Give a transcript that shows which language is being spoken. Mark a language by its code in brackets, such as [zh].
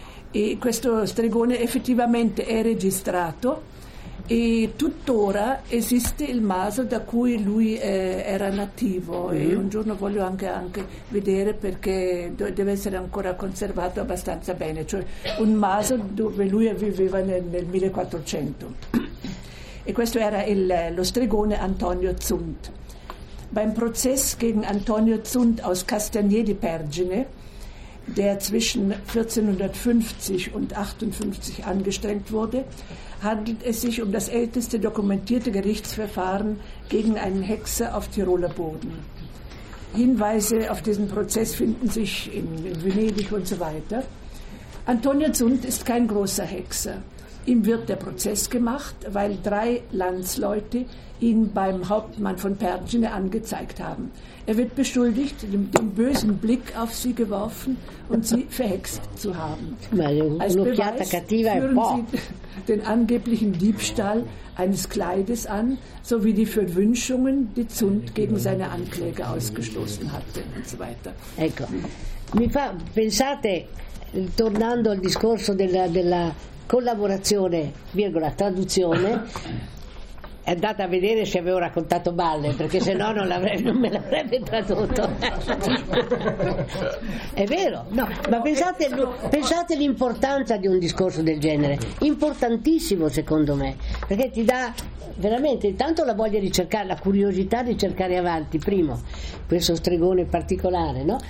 [it] E questo stregone effettivamente è registrato e tuttora esiste il maso da cui lui era nativo. E un giorno voglio anche vedere, perché deve essere ancora conservato abbastanza bene, cioè un maso dove lui viveva nel 1400, e questo era lo stregone Antonio Zundt. [de] Beim Prozess gegen Antonio Zundt aus Castagnier di Pergine, der zwischen 1450 und 58 angestrengt wurde, handelt es sich um das älteste dokumentierte Gerichtsverfahren gegen einen Hexer auf Tiroler Boden. Hinweise auf diesen Prozess finden sich in Venedig und so weiter. Antonio Zundt ist kein großer Hexer. Ihm wird der Prozess gemacht, weil drei Landsleute ihn beim Hauptmann von Pergine angezeigt haben. Er wird beschuldigt, den bösen Blick auf sie geworfen und sie verhext zu haben. Als Beweis führen sie den angeblichen Diebstahl eines Kleides an, sowie die Verwünschungen, die Zundt gegen seine Ankläger ausgestoßen hatte und so weiter. [it] Ecco, mi fa pensate, tornando al discorso della collaborazione, virgola, traduzione, è andata a vedere se avevo raccontato balle, perché se no non me l'avrebbe tradotto. È vero, no, ma pensate l'importanza di un discorso del genere, importantissimo secondo me, perché ti dà veramente intanto la voglia di cercare, la curiosità di cercare avanti, primo, questo stregone particolare, no?